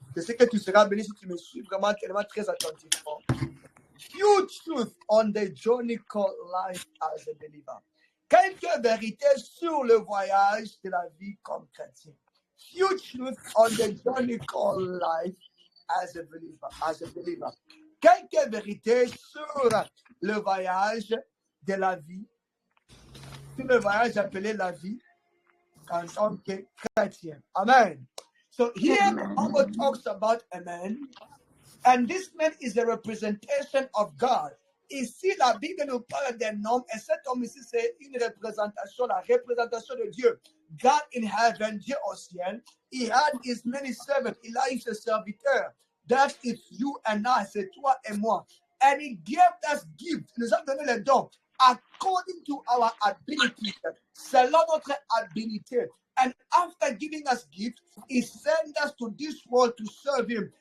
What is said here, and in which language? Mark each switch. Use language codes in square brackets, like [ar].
[fr] Je sais que tu seras béni si tu me suis vraiment tellement très attentivement. [en] Huge truth on the journey called life as a believer. [fr] Quelques vérités sur le voyage de la vie comme chrétien. [en] Huge truth on the journey called life as a believer. [fr] Quelques vérités sur le voyage de la vie, sur le voyage appelé la vie en tant que chrétien. Amen. [en] So here the Bible talks about a man, and this man is a representation of God. [fr] Ici, la Bible nous parle d'un homme, et cet homme ici, c'est une représentation, la représentation de Dieu. [en] God in heaven, [fr] Dieu au ciel, [en] he had his many servants, [fr] il a eu ses serviteurs. [en] that it's you and I, [fr] c'est toi et moi. [en] And he gave us gifts. [fr] Il nous a donné les dons [en] according to our ability, [fr] selon notre habilité. [en] And after giving us gifts, he sent us to this world to serve him.